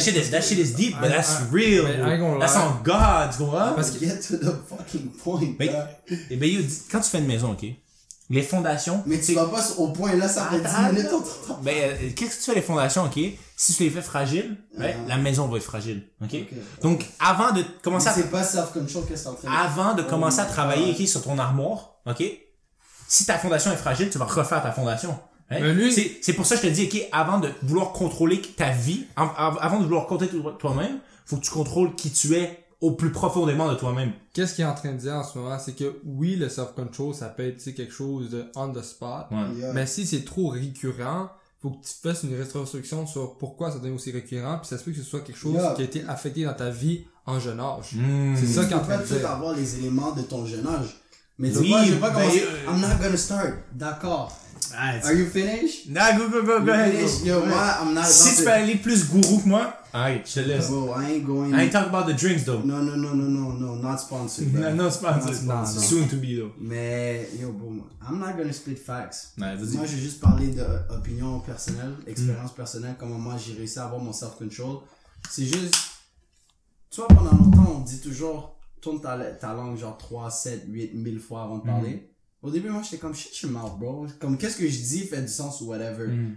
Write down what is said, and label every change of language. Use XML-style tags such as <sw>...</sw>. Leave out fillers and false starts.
<en>That shit is deep, but that's real. That's on God,</en> <fr>tu comprends? Parce que</fr> <en>get to the fucking point.</en> <fr>Et ben, quand tu fais une maison, ok? Les fondations. Mais tu vas pas au point là, ça fait 10 minutes. Ben, qu'est-ce que tu fais les fondations, ok? Si tu les fais fragiles, la maison va être fragile, ok? Donc, avant de commencer c'est pas self-control que c'est en train de Avant de commencer à travailler, ok, sur ton armoire, ok? Si ta fondation est fragile, tu vas refaire ta fondation. Hein? C'est pour ça que je te dis, ok, avant de vouloir contrôler ta vie, avant de vouloir contrôler toi-même, faut que tu contrôles qui tu es au plus profondément de toi-même. Qu'est-ce qu'il est en train de dire en ce moment, c'est que oui, le self-control, ça peut être quelque chose de</fr> <en>on the spot,</en> <fr>mais si c'est trop récurrent, faut que tu fasses une rétrospection sur pourquoi ça devient aussi récurrent, puis ça se peut que ce soit quelque chose qui a été affecté dans ta vie en jeune âge. C'est ça qu'il est en train de dire. Tu peux pas avoir les éléments de ton jeune âge. Mais tu vois, je vais pas commencer.</fr> <en>I'm not gonna start.</en> <fr>D'accord.</fr> <en>Are you finished? Nah, go ahead. Yo,</en> <fr>moi,</fr> <en>I'm not</en> <fr>si tu peux aller plus gourou que moi,</fr> <en>alright,</en> <fr>je te laisse.</fr> <en>Bro, I ain't going. I ain't talking about the drinks though. No, not sponsored. Bro. No sponsored. No. Soon to be though.</en> <fr>Mais,</fr> <en>yo, bro, I'm not gonna split facts.</en> <fr>Ouais, vas-y. Moi, je vais juste parler d'opinion personnelle, expérience personnelle, comment moi j'ai réussi à avoir mon self-control. C'est juste, tu vois, pendant longtemps, on dit toujours, tourne ta langue genre 3, 7, 8 1000 fois avant de parler. Au début, moi, j'étais comme</fr> <en>shit your mouth, bro.</en> <fr>Comme qu'est-ce que je dis fait du sens ou</fr> <en>whatever.</en>